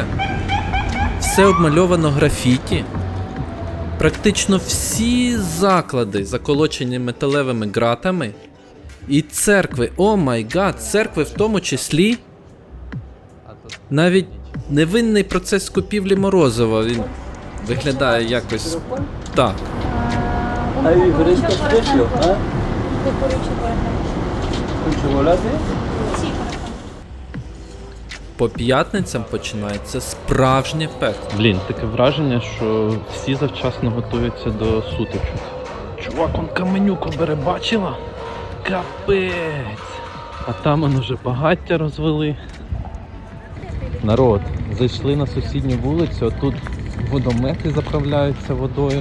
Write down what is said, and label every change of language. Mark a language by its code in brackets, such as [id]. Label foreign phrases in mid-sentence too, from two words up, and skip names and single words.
[uk] Все обмальовано графіті. Практично всі заклади заколочені металевими ґратами. І церкви, [en] oh my god, [uk] церкви в тому числі. Навіть невинний процес купівлі морозива, він виглядає якось так. [es] Hay diferentes precios, ¿ah? ¿Con chocolate? [uk] По п'ятницям починається справжнє пекло. Блін, таке враження, що всі завчасно готуються до сутичок. Чувак, он каменюку бере, бачила? Капець! А там он уже багаття розвели. Народ, зайшли на сусідню вулицю, а тут водомети заправляються водою.